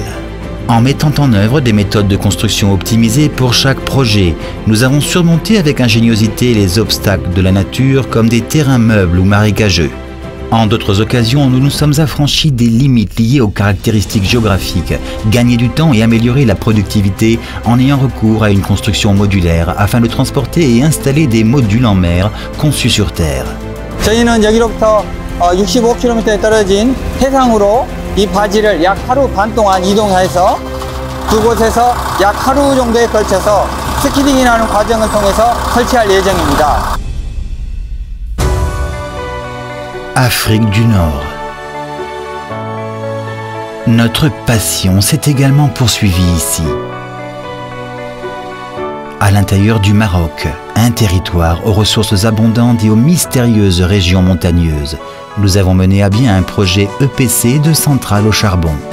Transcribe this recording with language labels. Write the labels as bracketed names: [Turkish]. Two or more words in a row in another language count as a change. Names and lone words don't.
[French] En mettant en œuvre des méthodes de construction optimisées pour chaque projet, nous avons surmonté avec ingéniosité les obstacles de la nature comme des terrains meubles ou marécageux. En d'autres occasions, nous nous sommes affranchis des limites liées aux caractéristiques géographiques, gagner du temps et améliorer la productivité en ayant recours à une construction modulaire afin de transporter et installer des modules en mer conçus sur terre. [Korean] 저희는 여기로부터 65km에 떨어진 해상으로 이 바지를 약 하루 반 동안 이동해서 두 곳에서 약 하루 정도에 걸쳐서 스키딩이라는 과정을 통해서 설치할 예정입니다. [French] Afrique du Nord. Notre passion s'est également poursuivie ici. À l'intérieur du Maroc, un territoire aux ressources abondantes et aux mystérieuses régions montagneuses, nous avons mené à bien un projet EPC de centrale au charbon.